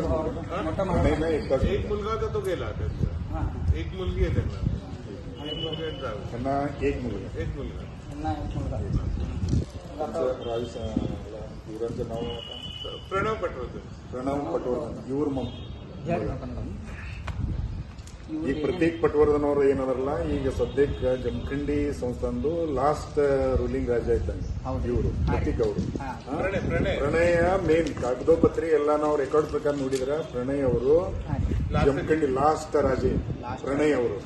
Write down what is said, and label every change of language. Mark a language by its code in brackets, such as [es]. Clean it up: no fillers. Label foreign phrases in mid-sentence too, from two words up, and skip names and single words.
[mr] मोठा प्रणयला एकटाच एक मुलगा होता तो गेला त्यांचा. हां एक मुलगी आहे त्यांना. एक मुलगा आहे जावं. त्यांना एक मुलगा. एक मुलगा. त्यांना एक मुलगा. त्यांचं युवरांचं नाव आता प्रणव पटवर्धन. [kn] प्रणव पटवर्धन ಇವ್ರ ಈಗ ಇವ್ರು ಪ್ರತೀಕ್ ಪಟವರ್ಧನ್ ಅವರು ಏನದರಲ್ಲ ಈಗ ಸದ್ಯಕ್ಕೆ ಜಮಖಂಡಿ ಸಂಸ್ಥಾನದು [en] last ruling [kn] ರಾಜ ಇದ್ದಂಗೆ ಹೌದು. ಇವರು ಪ್ರತೀಕ್ ಅವರು. ಪ್ರಣಯ ಮೇನ್ ಕಾಗದೋಪತ್ರಿ ಎಲ್ಲ ನಾವು ರೆಕಾರ್ಡ್ ಪ್ರಕಾರ ನೋಡಿದ್ರೆ ಪ್ರಣಯ್ ಅವರು ಜಮಖಂಡಿ ಲಾಸ್ಟ್ ರಾಜೆ ಪ್ರಣಯ್ ಅವರು.